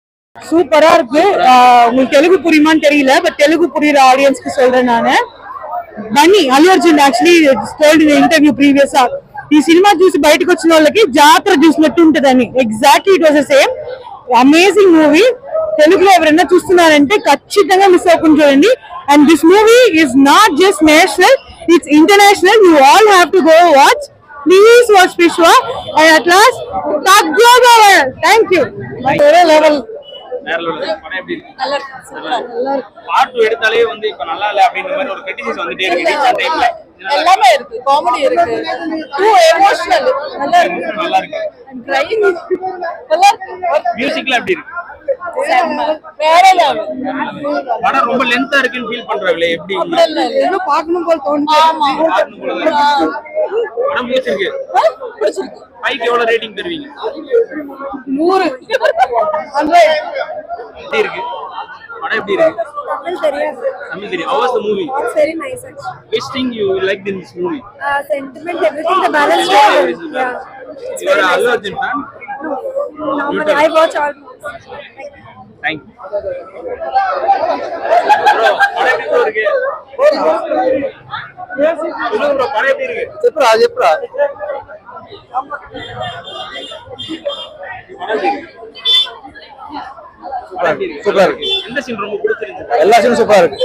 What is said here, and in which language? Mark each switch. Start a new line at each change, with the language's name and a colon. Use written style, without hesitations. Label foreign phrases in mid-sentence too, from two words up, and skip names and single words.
Tamil: சூப்பரா இருக்கு. உங்களுக்கு தெலுங்கு புரியுமான்னு தெரியல, பட் தெலுங்கு புரியுற ஆடியன்ஸ்க்கு சொல்றேன் நானு.
Telugu: బన్నీ అల్లు అర్జున్
English: actually told in interview previous
Telugu: ఈ సినిమా చూసి బయటకు వచ్చిన వాళ్ళకి జాతర చూసినట్టు ఉంటదని.
English: Exactly it was the same. Amazing movie.
Telugu: తెలుగులో ఎవరైనా చూస్తున్నారంటే ఖచ్చితంగా మిస్ అవ్వకుండా చూడండి.
English: And this movie is not just national, it's international. You all have to go watch. Please watch Vishwa. And at last thank you.
Telugu: వేరే లెవెల్.
Tamil: பார்ட் 2 எடுத்தாலே வந்து இப்ப நல்லா இல்ல அப்படின்ற மாதிரி ஒரு கிரிட்டிசிசம் வந்துட்டே இருக்கு
English: recent timeல.
Tamil: எல்லாமே இருக்கு, காமெடி இருக்கு,
English: too emotional
Tamil: நல்லா இருக்கு, நல்லா இருக்கு. ட்ரைவிங் நல்லா இருக்கு. மியூசிக்ல எப்படி இருக்கு? வேற லெவல். படம் ரொம்ப லெந்தா இருக்குன்னு ஃபீல் பண்றாங்களே, எப்படி? இன்னும் பார்க்கணும் போல தோணுது. ஆமா, படம் பிடிச்சிருக்கு. பிடிச்சிருக்கு. பைக்கு எவ்வளவு ரேட்டிங் தருவீங்க? 100. எப்படி இருக்கு படம்? எப்படி இருக்கு? தமிழ் தெரியும்.
English: How was the movie? It's very nice actually. Which thing you liked in this movie? Sentiment, everything, the balance. Yeah. You are Allu Arjun fan? Normally I watch all movies. Thank you. Bro,
Tamil: படம் எப்படி இருக்கு? சொல்லுங்க bro, படம் எப்படி இருக்கு?
Telugu: చెప్పురా
Tamil: சூப்பரா இருக்கு. எந்த சீன் ரொம்ப பிடிச்சிருக்கு? எல்லா சீனும் சூப்பரா இருக்கு.